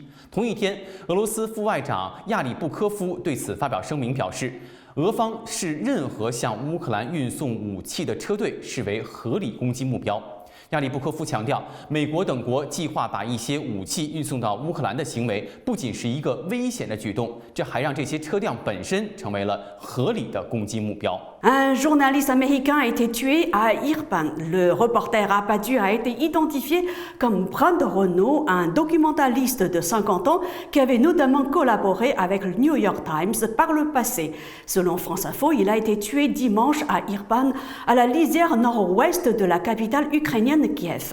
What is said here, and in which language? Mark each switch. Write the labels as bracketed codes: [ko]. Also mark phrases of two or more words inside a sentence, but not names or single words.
[zh] 同一天，俄罗斯副外长亚里布科夫对此发表声明表示，俄方视任何向乌克兰运送武器的车队视为合理攻击目标。亚里布科夫强调，美国等国计划把一些武器运送到乌克兰的行为，不仅是一个危险的举动，这还让这些车辆本身成为了合理的攻击目标。 [fr] Un journaliste américain a été tué à Irpin. Le reporter abattu a été identifié comme Brad Renault, un documentaliste de 50 ans qui avait notamment collaboré avec le New York Times par le passé. Selon France Info, il a été tué dimanche à Irpin, à la lisière nord-ouest de la capitale ukrainienne Kiev.